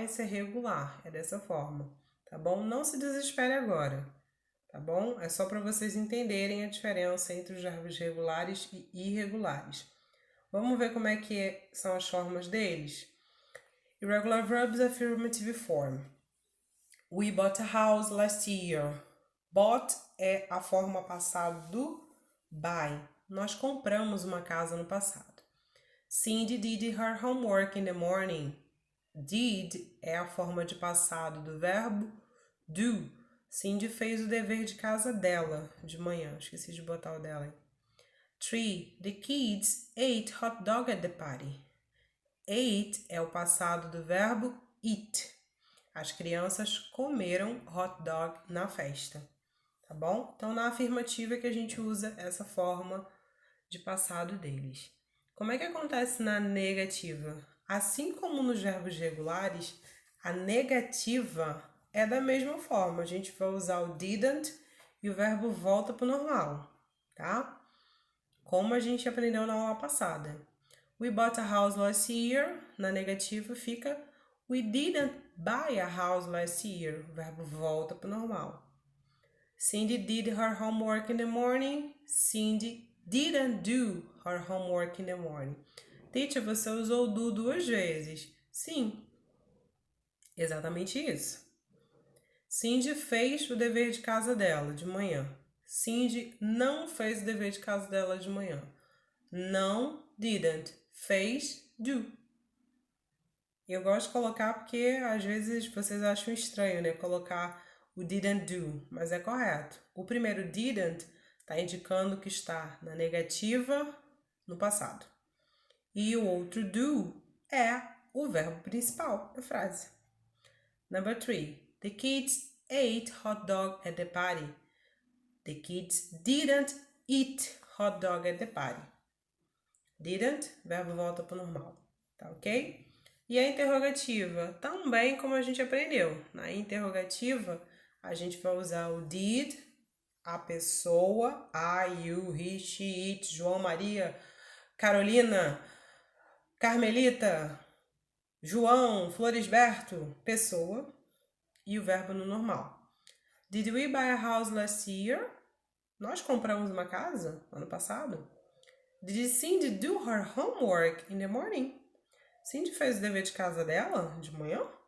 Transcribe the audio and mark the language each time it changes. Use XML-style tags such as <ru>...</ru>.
<pt>Esse é regular, é dessa forma. Tá bom? Não se desespere agora, tá bom? É só para vocês entenderem a diferença entre os verbos regulares e irregulares. Vamos ver como é que são as formas deles?</pt> <en>Irregular verbs, affirmative form. We bought a house last year.</en> <pt>Bought é a forma passada do buy. Nós compramos uma casa no passado.</pt> <en>Cindy did her homework in the morning.</en> <pt>Did é a forma de passado do verbo do. Cindy fez o dever de casa dela de manhã. Esqueci de botar o dela aí. 3.</pt> <en>The kids ate hot dog at the party.</en> <pt>Ate é o passado do verbo eat. As crianças comeram hot dog na festa, tá bom? Então, na afirmativa é que a gente usa essa forma de passado deles. Como é que acontece na negativa? Assim como nos verbos regulares, a negativa é da mesma forma. A gente vai usar o didn't e o verbo volta para o normal, tá? Como a gente aprendeu na aula passada.</pt> <en>We bought a house last year.</en> <pt>Na negativa fica</pt> <en>we didn't buy a house last year.</en> <pt>O verbo volta para o normal.</pt> <en>Cindy did her homework in the morning. Cindy didn't do her homework in the morning.</en> <pt>Teacher, você usou do duas vezes. Sim, exatamente isso. Cindy fez o dever de casa dela de manhã. Cindy não fez o dever de casa dela de manhã. Não, didn't. Fez, do. Eu gosto de colocar porque às vezes vocês acham estranho, né? Colocar o didn't do, mas é correto. O primeiro didn't está indicando que está na negativa no passado. E o outro do é o verbo principal da frase.</pt> <en>Number 3. The kids ate hot dog at the party. The kids didn't eat hot dog at the party.</en> <pt>Didn't, verbo volta para o normal, tá ok? E a interrogativa, também como a gente aprendeu. Na interrogativa, a gente vai usar o did, a pessoa, I, you, he, she, it, João, Maria, Carolina, Carmelita, João, Florisberto, pessoa, e o verbo no normal.</pt> <en>Did we buy a house last year?</en> <pt>Nós compramos uma casa ano passado?</pt> <en>Did Cindy do her homework in the morning?</en> <pt>Cindy fez o dever de casa dela de manhã?</pt>